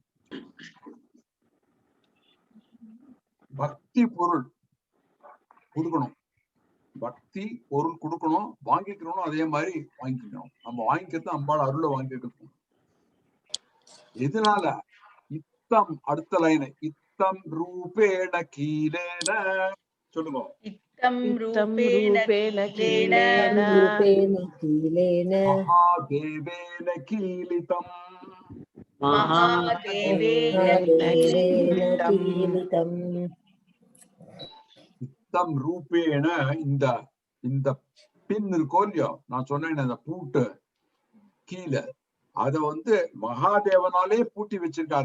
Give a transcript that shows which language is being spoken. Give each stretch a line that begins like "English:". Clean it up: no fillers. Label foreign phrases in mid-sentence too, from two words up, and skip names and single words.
Tamil: பக்தி பொருள் கொடுக்கணும், பக்தி பொருள் கொடுக்கணும், வாங்கிக்கணும். அதே மாதிரி வாங்கிக்கணும். நம்ம வாங்கிக்கிறது அம்பாள் அருளை வாங்கிக்கிறது. எதனால? இத்தம், அடுத்த லைன்,
Sanskrit: इत्थं रूपेण कीलेन
Tamil: சொல்லுங்க.
Sanskrit: इत्थं रूपेण कीलेन महादेवेन कीलितम् इत्थं रूपेण
Tamil: இந்த பின் இருக்கோ இல்லையோ, நான் சொன்னேன் அந்த பூட்டு கீழே, அத மகாதேவனாலே பூட்டி வச்சிருக்காத.